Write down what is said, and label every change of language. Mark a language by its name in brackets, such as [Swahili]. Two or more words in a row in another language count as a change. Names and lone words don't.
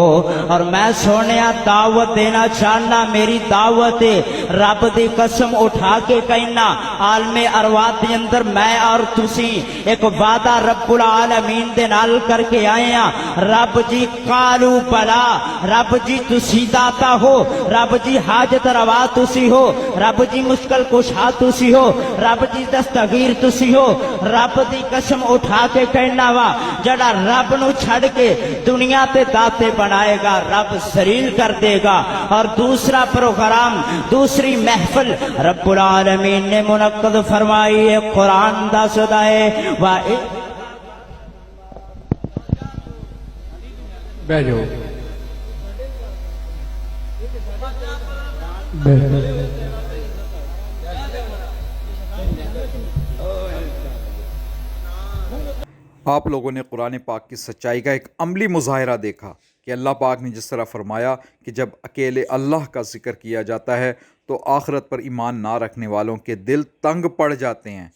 [Punjabi] اور میں سونیا دعوت دینا چاہنا، میری دعوت رب دی قسم اٹھا کے کہنا، عالم ارواح دے اندر میں اور تسی ایک وعدہ رب العالمین دے نال کر کے آئے ہیں۔ رب جی [Arabic] قالو بلا، [Punjabi] رب جی تسی داتا ہو، ہو، رب جی حاجت روا تسی ہو، رب جی مشکل کشا تسی ہو، رب جی دستگیر تسی ہو. رب دی قسم اٹھا کے کہنا واں، جڑا رب نوں چھڈ کے دنیا تے داتے بنائے گا رب ذلیل کر دے گا. [Urdu] اور دوسرا پروگرام، دوسری محفل رب العالمین نے منعقد فرمائی ہے, [Punjabi] قرآن دا صدا ہے وا ਬਹਿ ਜਾਓ [Urdu] آپ لوگوں نے قرآن پاک کی سچائی کا ایک عملی مظاہرہ دیکھا کہ اللہ پاک نے جس طرح فرمایا کہ جب اکیلے اللہ کا ذکر کیا جاتا ہے تو آخرت پر ایمان نہ رکھنے والوں کے دل تنگ پڑ جاتے ہیں۔